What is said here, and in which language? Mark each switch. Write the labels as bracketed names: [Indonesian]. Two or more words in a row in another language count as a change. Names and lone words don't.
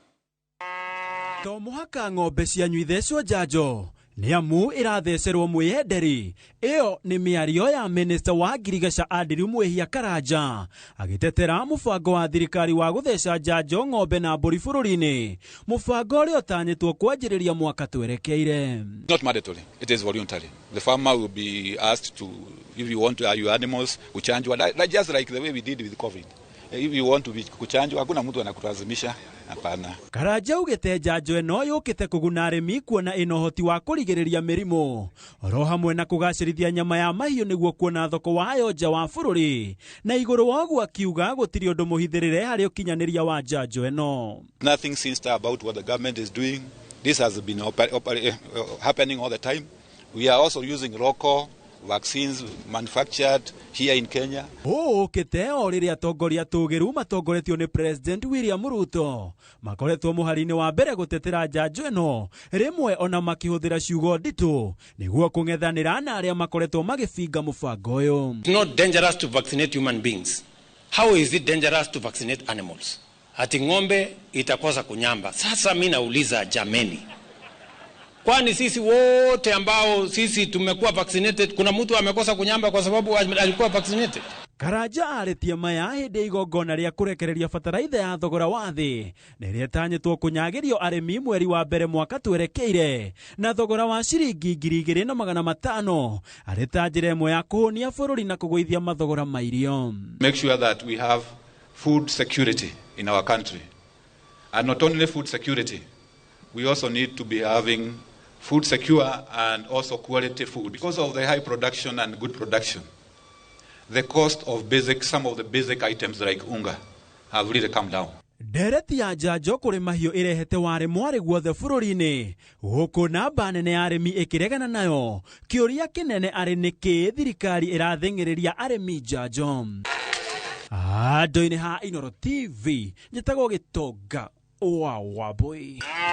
[Kikuyu] To muhaka ng'ombe cianyu ithecwo njanjo ni amu irathecerwo mwiyenderi. Iyo ni miario ya minista wa Girigasha Andrew Muihia Karanja agitetera mubango wa thirikari wa gutheca njanjo ng'ombe na mburi bururi-ini, mubango uria utanyitwo kwanjiriria mwaka twerekeire. [English] Not mandatory, it is voluntary. The farmer will be asked to, if you want your animals kuchanjwa, just like the way we did with COVID. If you want to be kuchanjwa, [Swahili] hakuna mtu anakulazimisha. Hapana. [Kikuyu] Karanja ugite njanjo eno yukite kuguna arimi kuona ino hoti wa kurigiriria mirimu ro hamwe na kugacirithia nyama ya mahiu niguo kuona thoko wayo nja wa bururi, na iguru woguo akiuga gutiri undu muhithirire hari ukinyaniria wa njanjo eno. [English] Nothing sinister about what the government is doing. This has been happening all the time. We are also using local vaccines manufactured here in Kenya. [Kikuyu] Kite o riria atongoria tugiru matongoretio ni President William Ruto makoretwo muhari-ini wa mbere gutetera njanjo eno, rimwe ona makihuthira ciugo nditu niguo kung'ethanira na aria makoretwo magibinga mubango uyu. [English] It's not dangerous to vaccinate human beings. How is it dangerous to vaccinate animals? [Swahili] Ati ng'ombe itakosa kunyamba. Sasa mimi nauliza jameni, kwani sisi wote ambao sisi tumekuwa vaccinated, kuna mtu amekosa kunyamba kwa sababu alikuwa vaccinated? [Kikuyu] Karanja aritie maya hindi igongona ria kurekereria bataraitha ya thogora wa thi niria tanyitwo kunyagirio arimi mweri wa mbere mwaka twerekeire na thogora wa ciringi 2,500 ari ta njira imwe ya kuhunia bururi na kugwithia mathogora ma irio. [English] Make sure that we have food security in our country, and not only food security, we also need to be having food secure and also quality food. Because of the high production and good production, the cost of some of the basic items like unga have really come down. [Kikuyu] Ndereti ya njanjo kuri mahiu irehete wari mwari guothe bururi-ini guku namba nene ya arimi ikiregana nayo. Kiuria kinene ari niki thirikari iratheng'iriria arimi njanjo. Ando-ini ha Inoro TV njitagwo Gitonga wa Wambui.